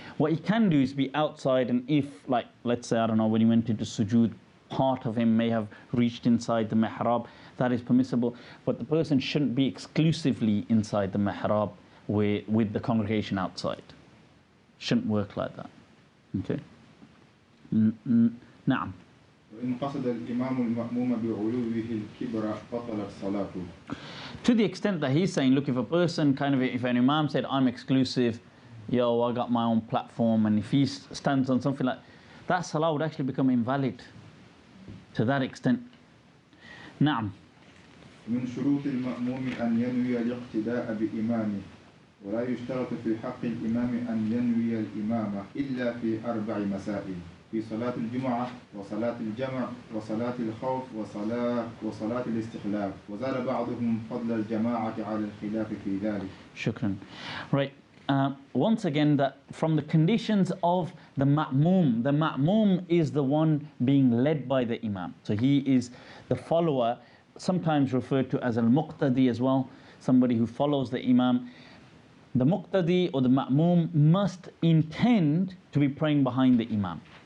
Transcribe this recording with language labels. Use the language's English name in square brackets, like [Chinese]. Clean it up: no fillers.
[English] What he can do is be outside, and if, like, let's say, I don't know, when he went into sujood, part of him may have reached inside the mihrab, that is permissible, but the person shouldn't be exclusively inside the mihrab with the congregation outside. Shouldn't work like that. Okay. Na'am. [Arabic] وإن قصد الإمام المأموم بعلوه الكبر بطلت صلاته. [English] To the extent that he's saying, look, if a person if an imam said, I'm exclusive, yo, I got my own platform, and if he stands on something like that, salah would actually become invalid to that extent. [Arabic] نعم. من شروط المأموم أن ينوي الاقتداء بإمامه ولا يشترط في حق الإمام أن ينوي الإمامة إلا في 4 مسائل في صلاة الجمعة وصلاة الجمع وصلاة الخوف وصلاة الاستخلاف وزاد بعضهم فضل الجماعة على الخلاف في ذلك. [English] Shukran. Right. Once again, that from the conditions of the ma'moom is the one being led by the imam. So he is the follower, sometimes referred to as al-muqtadi as well, somebody who follows the imam. The muqtadi or the ma'moom must intend to be praying behind the imam.